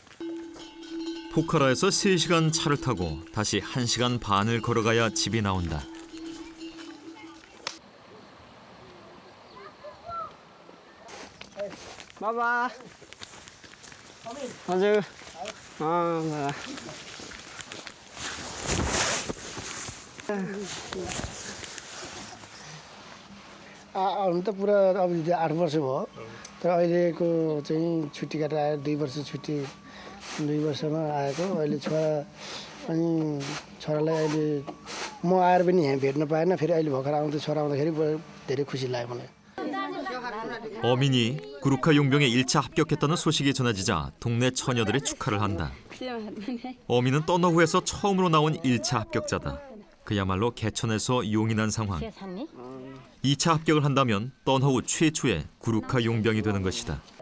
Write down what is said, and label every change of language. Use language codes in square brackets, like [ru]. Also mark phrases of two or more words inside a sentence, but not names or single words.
[ko] 포카라에서 3시간 차를 타고 다시 1시간 반을 걸어가야 집이 나온다. [ne] बाबा हजुर हुन त पुरा अब 8 वर्ष भयो तर अहिलेको चाहिँ छुट्टी काटेर आएर 2 वर्ष छुट्टी 2 वर्षमा आएको अहिले छोरा अनि छोरालाई अहिले म आएर पनि यहाँ भेट्न पाएन फेरि अहिले भर्खर आउँदै छोरा आउँदाखेरि धेरै खुसी लाग्यो मलाई. [ko] 어민이 구루카 용병에 1차 합격했다는 소식이 전해지자 동네 처녀들이 축하를 한다. 어민은 떠너후에서 처음으로 나온 1차 합격자다. 그야말로 개천에서 용이 난 상황. 2차 합격을 한다면 떠나후 최초의 구루카 용병이 되는 것이다.